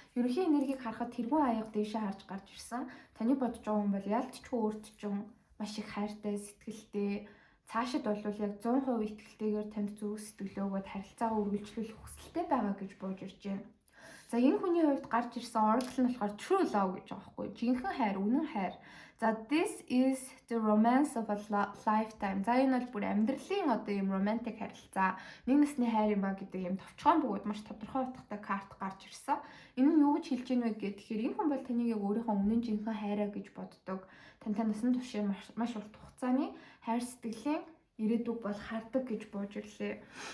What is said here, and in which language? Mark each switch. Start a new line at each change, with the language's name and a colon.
Mongolian: Ерөнхий энергийг харахад тэргүй аяга дээшээ харж гарч ирсэн. Таны бодож байгаа хүн бол ялцчгүй өөрт чинь маш их хайртай, сэтгэлтэй, цаашид бол яг 100% итгэлтэйгээр танд зүрх сэтгэлээ өгөөд харилцаагаа үргэлжлүүлэх хүсэлтэй байгаа гэж бууж ирж байна. За энэ хүний хувьд гарч ирсэн oracle нь болохоор
English: true love
Mongolian: гэж байгаа байхгүй. Жинхэнэ хайр, үнэн хайр. За
English: this is the romance of a lifetime.
Mongolian: За энэ бол бүр амьдралын одоо юм romantic харилцаа. Нэг насны хайр юм а гэдэг юм товчхон бөгөөд маш тодорхой утгатай карт гарч ирсэн. Энэ нь юу гэж хэлж ийнэ вэ гэхээр энэ хүн бол таныг яг өөрийнхөө үнэн жинхэнэ хайраа гэж боддог. Тантай насан туршийн маш урт хугацааны хайр сэтгэлийн ирээдүг бол хардаг гэж бууж ирлээ.